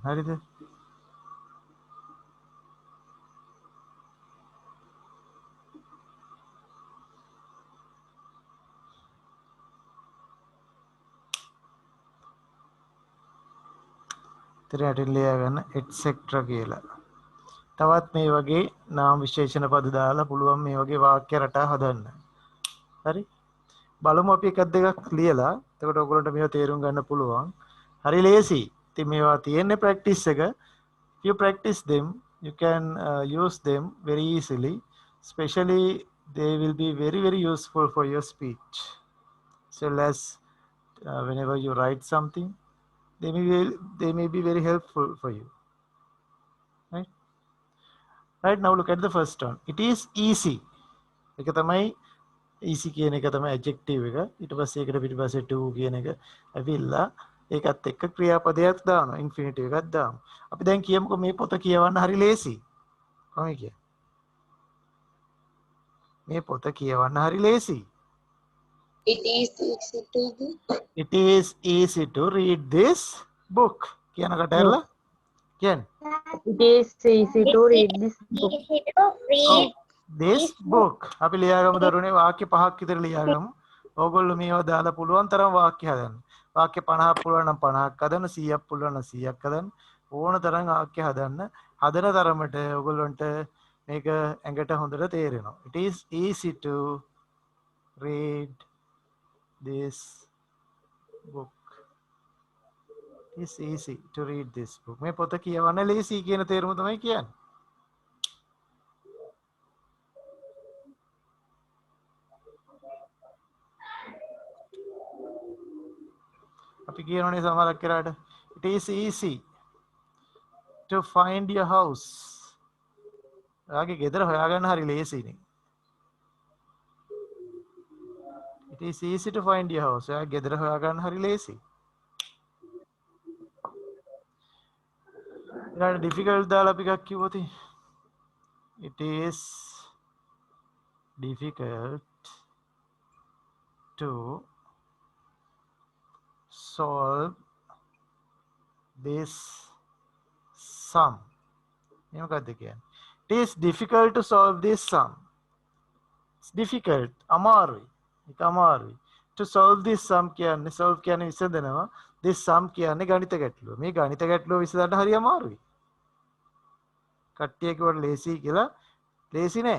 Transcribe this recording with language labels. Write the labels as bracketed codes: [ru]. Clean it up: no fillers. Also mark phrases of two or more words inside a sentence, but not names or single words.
[si] හරිද? ඉතින් ලියා ගන්න etc කියලා. තවත් මේ වගේ නාම විශේෂණ පද දාලා පුළුවන් මේ වගේ වාක්‍ය රටා හදන්න. හරි? බලමු අපි එකක් දෙකක් ලියලා. එතකොට ඔයගොල්ලන්ට මේවා තේරුම් ගන්න පුළුවන්. හරි ලේසි. ඉතින් මේවා තියෙන්නේ ප්‍රැක්ටිස් එක. [en] If you practice them, you can use them very easily. Especially they will be very useful for your speech. So as whenever you write something, they may be very helpful for you. Right? Right, now look at the first one. It is easy. [si] එක තමයි easy කියන එක තමයි adjective එක. ඊට පස්සේ ඒකට පිටිපස්සේ to කියන එක ඇවිල්ලා ඒකත් එක්ක ක්‍රියාපදයක් දානවා. infinitive එකක් දානවා. අපි දැන් කියමුකෝ මේ පොත කියවන්න හරි ලේසි. කොහොමද කියන්නේ? මේ පොත කියවන්න හරි ලේසි. [en] It is easy to do. It is easy to read this book. [si] කියනකට ඇරලා කියන්නේ. [en] It is easy to read this book. Easy to read. this book. [si] අපි ලියාගමු දරුවනේ වාක්‍ය 5ක් විතර ලියාගමු. ඕගොල්ලෝ මේවා දාලා පුළුවන් තරම් වාක්‍ය හදන්න. වාක්‍ය 50ක් පුළුවන් නම් 50ක් හදන්න, 100ක් පුළුවන් නම් 100ක් හදන්න. ඕන තරම් වාක්‍ය හදන්න. හදන තරමට ඕගොල්ලන්ට මේක ඇඟට හොඳට තේරෙනවා. [en] It is easy to read this book. It's easy to read this book. [si] මේ පොත කියවන්න ලේසි කියන තේරුම තමයි කියන්නේ. අපි කියනෝනේ සමහරක් කරාට [en] it is easy to find your house. [si] ඔයාගේ ගෙදර හොයාගන්න හරි ලේසිනේ. [en] It is easy to find your house. [si] ඔයාගේ ගෙදර හොයාගන්න හරි ලේසි. ඊළඟ difficult දාලා අපි එකක් කිව්වොත් [en] it is difficult to solve this sum. [si] මේ මොකක්ද කියන්නේ? [en] It is difficult to solve this sum. It's difficult. [si] අමාරුයි. ඒක අමාරුයි. [en] To solve this sum [si] කියන්නේ solve කියන්නේ විසඳනවා. [en] This sum [si] කියන්නේ ගණිත ගැටලුව. මේ ගණිත ගැටලුව විසඳන්න හරි අමාරුයි. කට්ටිය කිව්වට ලේසි කියලා ලේසි නෑ.